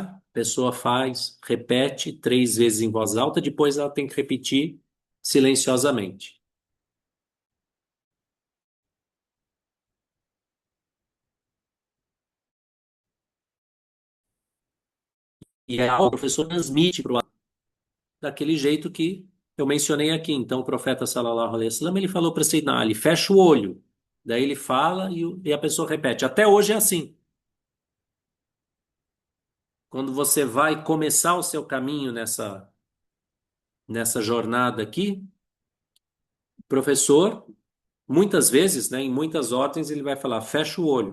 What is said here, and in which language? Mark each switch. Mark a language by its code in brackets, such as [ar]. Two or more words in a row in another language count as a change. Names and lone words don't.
[pt] A pessoa faz, repete 3 vezes em voz alta, depois ela tem que repetir silenciosamente. E aí o professor transmite para o daquele jeito que eu mencionei aqui. Então, o profeta [ar] صلى الله عليه وسلم, [pt] ele falou para Sayyidina Ali, fecha o olho. Daí ele fala e a pessoa repete. Até hoje é assim. Quando você vai começar o seu caminho nessa jornada aqui, o professor, muitas vezes, né, em muitas ordens, ele vai falar, fecha o olho.